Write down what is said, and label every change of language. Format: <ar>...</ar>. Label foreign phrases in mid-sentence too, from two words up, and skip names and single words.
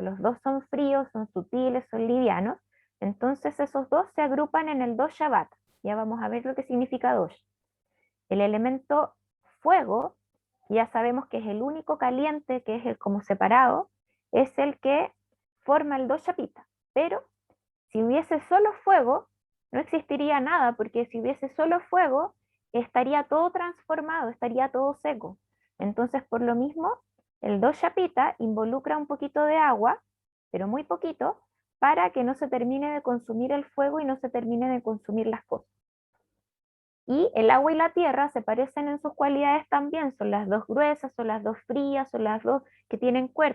<es>Los dos son fríos, son sutiles, son livianos. Entonces, esos dos se agrupan en el</es> <sa>दोष वात.</sa> <es>Ya vamos a ver lo que significa dosha. El elemento fuego, ya sabemos que es el único caliente, que es el como separado, es el que forma el</es> <sa>दोष पित्त.</sa> <es>Pero si hubiese solo fuego, no existiría nada, porque si hubiese solo fuego, estaría todo transformado, estaría todo seco. Entonces, por lo mismo, el</es> <sa>दोष पित्त</sa> <es>involucra un poquito de agua, pero muy poquito, para que no se termine de consumir el fuego y no se termine de consumir las cosas. Y el agua y la tierra se parecen en sus cualidades también, son las dos gruesas, son las dos frías, son las dos que tienen cuerpo.</es>